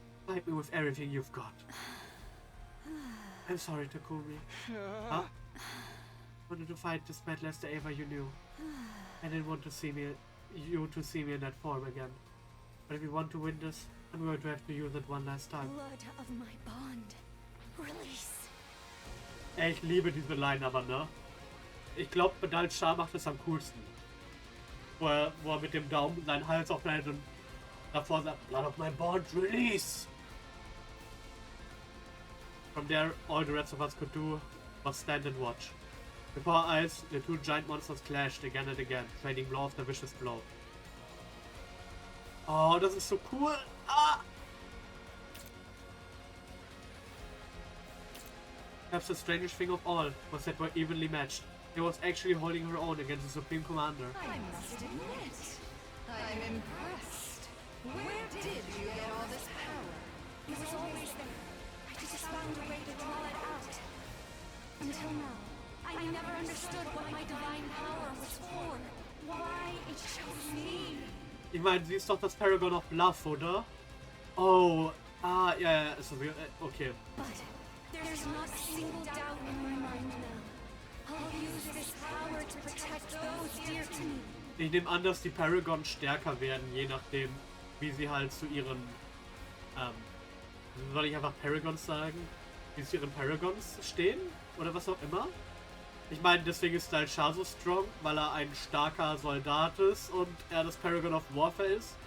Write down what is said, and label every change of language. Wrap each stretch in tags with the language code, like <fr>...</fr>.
<en>Fight me with everything you've got. I'm sorry, Takumi. Huh? Wanted to fight this battle as the Eva you knew. I didn't want to see you to see me in that form again. But if you want to win this, I'm going to have to use it one last time. Blood of my bond. Release.</en> <de>Ey, ich liebe diese Line aber, ne? Ich glaube, Pedal Char macht es am coolsten. Wo er mit dem Daumen seinen Hals aufschneidet und davor sagt,</de> <en>Blood of my bond, release! From there, all the rest of us could do was stand and watch. Before our eyes, the two giant monsters clashed again and again, trading blow after vicious blow.</en> <de>Oh, das ist so cool! Ah!</de> <en>Perhaps the strangest thing of all was that we're evenly matched. He was actually holding her own against the Supreme Commander. I must admit, I'm impressed. Where did you get all this power? It was always there. I just found a way to draw it out. Until now, I never understood what my divine power was for. Why it chose me.</en> <de>Ich meine, sie ist doch das Paragon of Love, oder? Oh, ja, so wie, okay.</de> <en>But there's not a single doubt in my mind now. I'll use this power to protect those dear to me.</en> <de>Ich nehme an, dass die Paragons stärker werden, je nachdem, wie sie halt zu ihren, soll ich einfach Paragons sagen? Wie sie zu ihren Paragons stehen? Oder was auch immer? Ich meine, deswegen ist halt Shah</de> <en>so strong,</en> <de>weil er ein starker Soldat ist und er das Paragon of Warfare ist.</de>